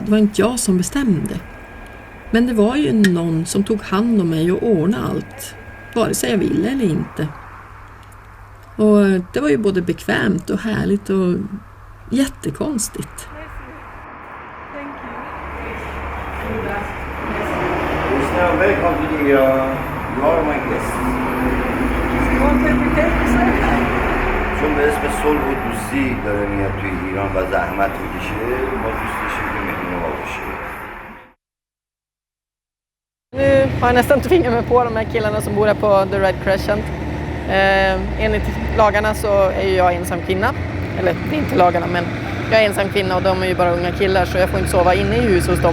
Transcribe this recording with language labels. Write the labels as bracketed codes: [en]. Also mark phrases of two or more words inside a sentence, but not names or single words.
[sv] Det var inte jag som bestämde. Men det var ju någon som tog hand om mig och ordnade allt. Vare sig jag ville eller inte. Och det var ju både bekvämt och härligt och jättekonstigt. Välkommen till you are my guest. [fa] چون به اسم صلح و دوستی داره میاد توی ایران و زحمت میکشه ما دوست داشتیم که مهمون ما باشه. [sv] Nu har jag nästan tvingat mig på de här killarna som bor här på The Red Crescent. Enligt lagarna så är jag ensam kvinna. Eller det är inte lagarna, men jag är ensam kvinna och de är ju bara unga killar så jag får inte sova inne i huset hos dem.